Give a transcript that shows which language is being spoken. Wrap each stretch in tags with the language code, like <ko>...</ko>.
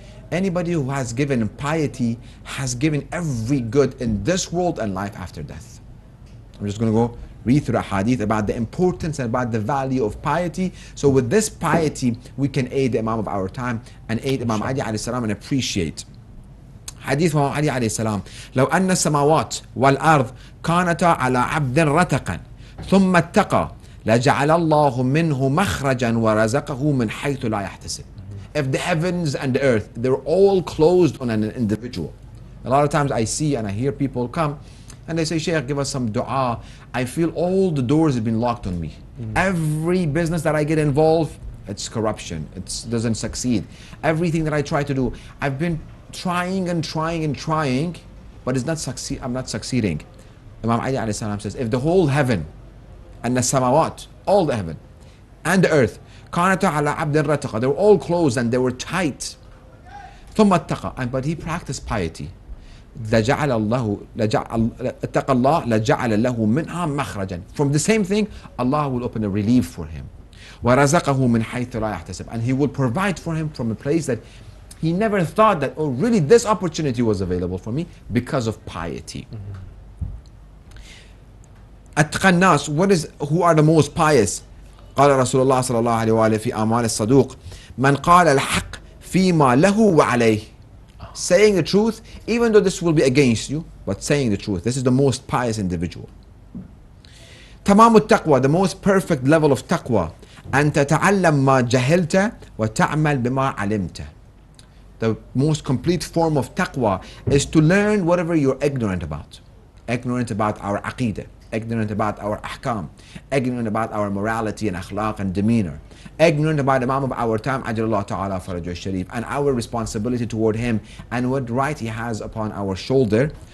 <en>Anybody who has given piety has given every good in this world and life after death. I'm just going to go read through a hadith about the importance and about the value of piety. So with this piety, we can aid the Imam of our time and aid Imam Ali alayhi salam and appreciate.</en> <ar>حديث Imam Ali alayhi salam. لو أن السماوات والأرض كانتا على عبد رتقا ثم اتقى لجعل الله منه مخرجا ورزقه من حيث لا يحتسب.</ar> <en>If the heavens and the earth, they're all closed on an individual. A lot of times I see and I hear people come and they say, Sheikh, give us some dua. I feel all the doors have been locked on me. Every business that I get involved, it's corruption, it doesn't succeed. Everything that I try to do, I've been trying and trying and trying, but I'm not succeeding. Imam Ali alayhi salam says, if the whole heaven and the samawat, all the heaven and the earth,</en> <ar>كانتا على عبد رتقة,</ar> <en>they were all closed and they were tight.</en> <ar>ثم اتقى,</ar> <en>but he practiced piety.</en> <ar>لجعل الله اتقى الله لجعل له منها مخرجا.</ar> <en>From the same thing, Allah will open a relief for him.</en> <ar>ورزقه من حيث لا يحتسب,</ar> <en>and He will provide for him from a place that he never thought that, oh really, this opportunity was available for me because of piety.</en> <ar>أتقى الناس,</ar> <en>who are the most pious?</en> <ar>قال رسول الله صلى الله عليه وآله في أعمال الصدوق من قال الحق فيما له وعليه.</ar> <en>Saying the truth, even though this will be against you, but saying the truth. This is the most pious individual.</en> <ar>تمام التقوى,</ar> <en>the most perfect level of taqwa.</en> <ar>أن تتعلم ما جهلت وتعمل بما علمت.</ar> <en>The most complete form of taqwa is to learn whatever you're ignorant about. Ignorant about our aqidah, ignorant about our ahkam, ignorant about our morality and akhlaq and demeanor, ignorant about Imam of our time, Ajlallah Ta'ala Farajah Sharif, and our responsibility toward him and what right he has upon our shoulder.</en>